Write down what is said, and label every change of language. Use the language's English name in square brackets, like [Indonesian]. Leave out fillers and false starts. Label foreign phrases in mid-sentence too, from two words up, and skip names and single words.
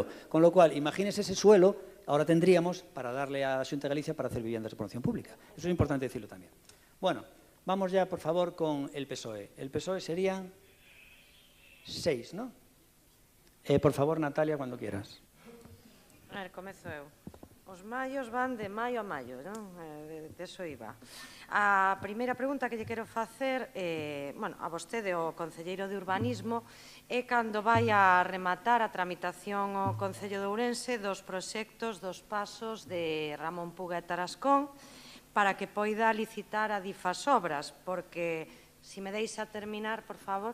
[Spanish] Con lo cual, imagínese ese suelo, ahora tendríamos para darle a la Xunta de Galicia para hacer viviendas de promoción pública. Eso es importante decirlo también. Bueno, vamos ya, por favor, con el PSOE. El PSOE serían 6, ¿no? Por favor, Natalia, cuando quieras. [Galician] A ver, comezo eu. Os maios van de maio a maio, non? [Spanish] De eso iba. [Galician] A primeira pregunta que lle quero facer, a vostede, o concelleiro de Urbanismo, é cando vai a rematar a tramitación ao Concello de Ourense dos proxectos dos pasos de Ramón Puga e Tarascón para que poida licitar a difas obras, porque, se me deixa terminar, por favor...